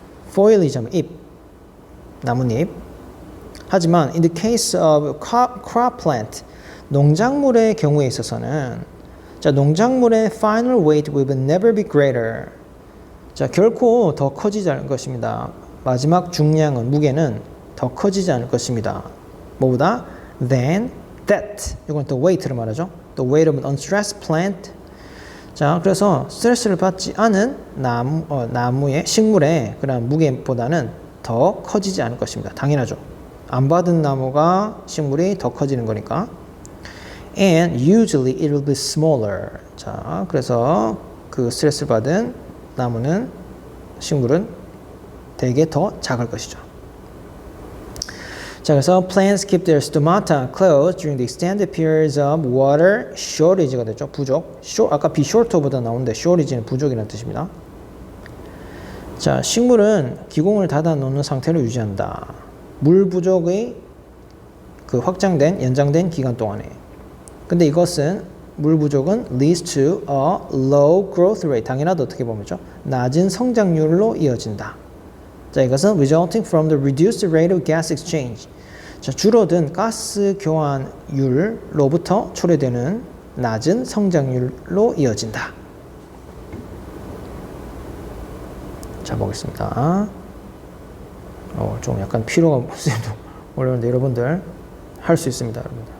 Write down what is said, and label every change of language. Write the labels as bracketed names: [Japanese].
[Korean] foliage 하면 잎, 나뭇잎. 하지만 [English] in the case of crop plant, [Korean] 농작물의 경우에 있어서는 자, 농작물의 [English] final weight will never be greater. [Korean] 자, 결코 더 커지지 않을 것입니다. 마지막 중량은 무게는 더 커지지 않을 것입니다. 뭐보다? [English] Than that. [Korean] 이건 또 weight를 말하죠. [English] The weight of an unstressed plant. [Korean] 자, 그래서 스트레스를 받지 않은 나무의 식물의 그런 무게보다는 더 커지지 않을 것입니다. 당연하죠. 안 받은 나무가 식물이 더 커지는 거니까. [English] And usually it will be smaller. [Korean] 자, 그래서 그 스트레스를 받은 나무는 식물은 되게 더 작을 것이죠. 자, 그래서 [English] plants keep their stomata closed during the extended periods of water shortage가 [Korean] 됐죠. 부족. 아까 be shorter보다 나오는데 shortage는 부족이라는 뜻입니다. 자, 식물은 기공을 닫아 놓는 상태로 유지한다. 물 부족의 그 연장된 기간 동안에. 근데 이것은 물 부족은 [English] leads to a low growth rate. [Korean] 당연하다 어떻게 보면죠. 낮은 성장률로 이어진다. 자, 이것은 [English] resulting from the reduced rate of gas exchange. [Korean] 자, 줄어든 가스 교환율로부터 초래되는 낮은 성장률로 이어진다. 자, 보겠습니다. 좀 약간 피로가 쌤도 올라오는데 여러분들 할 수 있습니다. 여러분들.